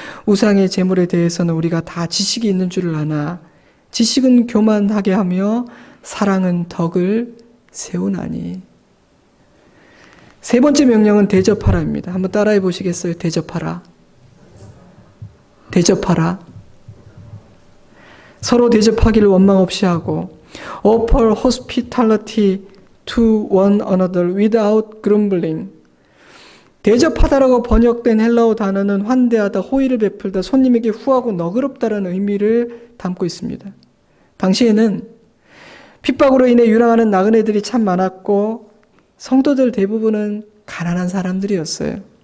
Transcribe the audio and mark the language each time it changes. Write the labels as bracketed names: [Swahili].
[Korean] 우상의 제물에 대해서는 우리가 다 지식이 있는 줄을 아나 지식은 교만하게 하며 사랑은 덕을 세우나니. 세 번째 명령은 대접하라입니다. 한번 따라해 보시겠어요? 대접하라. 대접하라. 서로 대접하기를 원망 없이 하고 [English] offer hospitality to one another without grumbling. [Korean] 대접하다라고 번역된 헬라어 단어는 환대하다, 호의를 베풀다, 손님에게 후하고 너그럽다라는 의미를 담고 있습니다. 당시에는 핍박으로 인해 유랑하는 나그네들이 참 많았고 성도들 대부분은 가난한 사람들이었어요.